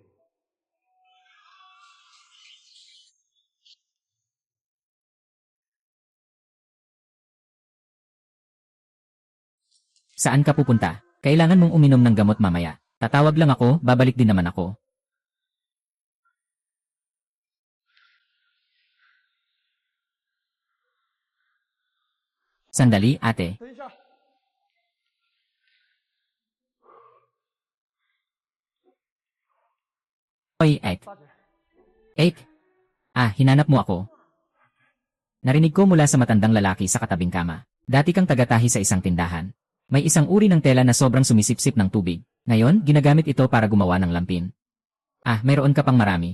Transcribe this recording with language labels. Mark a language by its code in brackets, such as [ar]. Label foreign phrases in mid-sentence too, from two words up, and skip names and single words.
[tl] Saan ka pupunta? Kailangan mong uminom ng gamot mamaya. Tatawag lang ako, babalik din naman ako. Sandali, ate. [zh] 等一下， [tl] Oy, Ek. [zh] 大姐， [tl] Ek. Hinanap mo ako. Narinig ko mula sa matandang lalaki sa katabing kama. Dati kang tagatahi sa isang tindahan. May isang uri ng tela na sobrang sumisipsip ng tubig. Ngayon, ginagamit ito para gumawa ng lampin. Mayroon ka pang marami.